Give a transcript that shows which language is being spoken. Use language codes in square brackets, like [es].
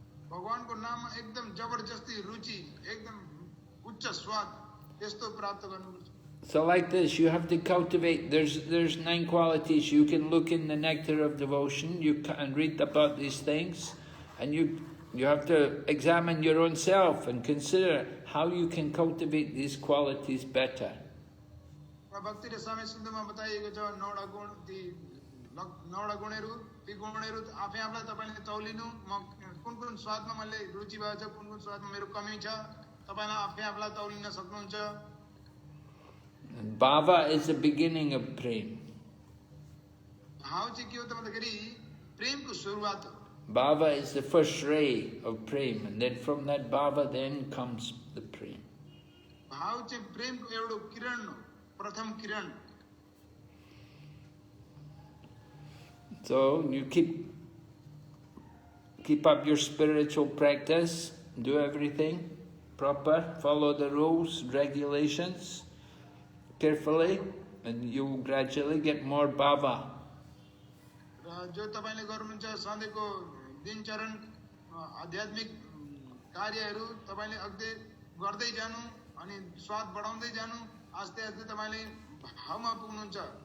[ne] भगवानको नाममा एकदम जबरजस्ती रुचि एकदम उच्च स्वाद त्यस्तो प्राप्त गर्नुपर्छ. [en] So like this, you have to cultivate, there's 9 qualities. You can look in the Nectar of Devotion, you can read about these things, and you have to examine your own self and consider how you can cultivate these qualities better. [ne] भक्ति र समय सिन्धुमा बताइएको छ 9 गुण ती 9 गुणहरू ती गुणहरू आफै आफैलाई तपाईले तौलिनु. म कुन कुन स्वादमा मैले रुचि भएको छ कुन कुन स्वादमा मेरो कमी छ तपाईले आफै आफैलाई तौलिन सक्नुहुन्छ. [en] And bhava is the beginning of prem. [ne] भाव चाहिँ के हो त भन्दाखेरि प्रेमको सुरुवात हो। [en] Bhava is the first ray of prem, and then from that bhava then comes the prem. [ne] भाव चाहिँ प्रेमको एउटा किरण हो, प्रथम किरण। [en] So you keep up your spiritual practice, do everything proper, follow the rules, regulations carefully, and you will gradually get more bhava. [ne] जो तपाईले गर्नुहुन्छ सधैँको दिनचरण आध्यात्मिक कार्यहरू तपाईले अझै गर्दै जानु अनि स्वाद बढाउँदै जानु, आस्ते आस्ते तपाईले भावमा पुग्नुहुन्छ।